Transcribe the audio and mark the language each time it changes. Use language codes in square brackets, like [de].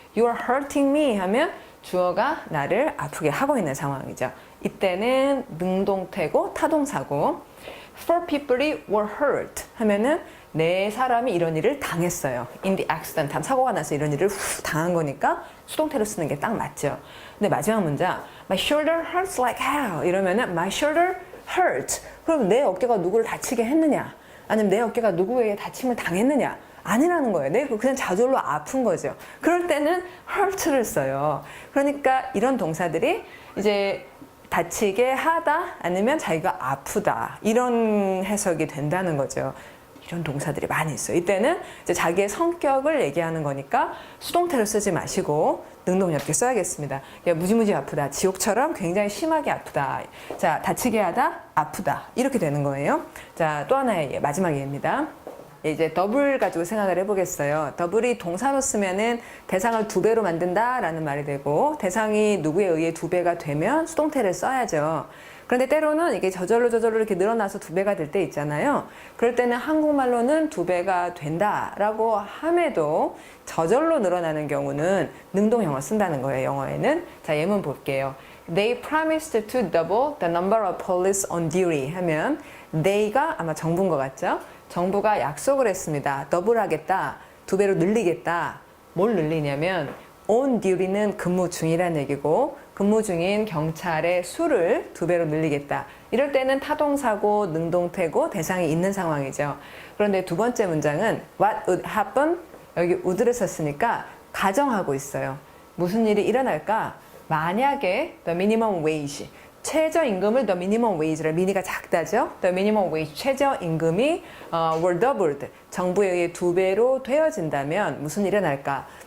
[en] You are hurting me [ko] 하면 주어가 나를 아프게 하고 있는 상황이죠. 이때는 능동태고 타동사고 [en] Four people [ko] 이 [en] were hurt [ko] 하면은 네 사람이 이런 일을 당했어요. [en] In the accident. [ko] 사고가 나서 이런 일을 당한 거니까 수동태로 쓰는 게 딱 맞죠. 근데 마지막 문장 [en] My shoulder hurts like hell [ko] 이러면은 [en] My shoulder hurt. [ko] 그럼 내 어깨가 누구를 다치게 했느냐? 아니면 내 어깨가 누구에게 다침을 당했느냐? 아니라는 거예요. 내가 그냥 저절로 아픈 거죠. 그럴 때는 hurt를 써요. 그러니까 이런 동사들이 이제 다치게 하다 아니면 자기가 아프다 이런 해석이 된다는 거죠. 이런 동사들이 많이 있어요. 이때는 이제 자기의 성격을 얘기하는 거니까 수동태로 쓰지 마시고 능동 이렇게 써야겠습니다. 야, 무지무지 아프다. 지옥처럼 굉장히 심하게 아프다. 자, 다치게 하다, 아프다. 이렇게 되는 거예요. 자, 또 하나의 마지막 예입니다. 이제 더블 가지고 생각을 해보겠어요. 더블이 동사로 쓰면은 대상을 2배로 만든다라는 말이 되고 대상이 누구에 의해 2배가 되면 수동태를 써야죠. 그런데 때로는 이게 저절로 이렇게 늘어나서 2배가 될 때 있잖아요. 그럴 때는 한국말로는 2배가 된다라고 함에도 저절로 늘어나는 경우는 능동형을 쓴다는 거예요. 영어에는. 자, 예문 볼게요. [en] They promised to double the number of police on duty [ko] 하면 they가 아마 정부인 것 같죠? 정부가 약속을 했습니다. 더블하겠다. 2배로 늘리겠다. 뭘 늘리냐면 on duty는 근무 중이라는 얘기고 근무 중인 경찰의 수를 2배로 늘리겠다. 이럴 때는 타동사고 능동태고 대상이 있는 상황이죠. 그런데 두 번째 문장은 [en] what would happen? [ko] 여기 would를 썼으니까 가정하고 있어요. 무슨 일이 일어날까? 만약에 [en] the minimum wage [ko] 최저임금을 the minimum wage를 미니가 작다죠. the minimum wage 최저임금이 [en] were doubled [ko] 정부에 의해 2배로 되어진다면 무슨 일이 일어날까?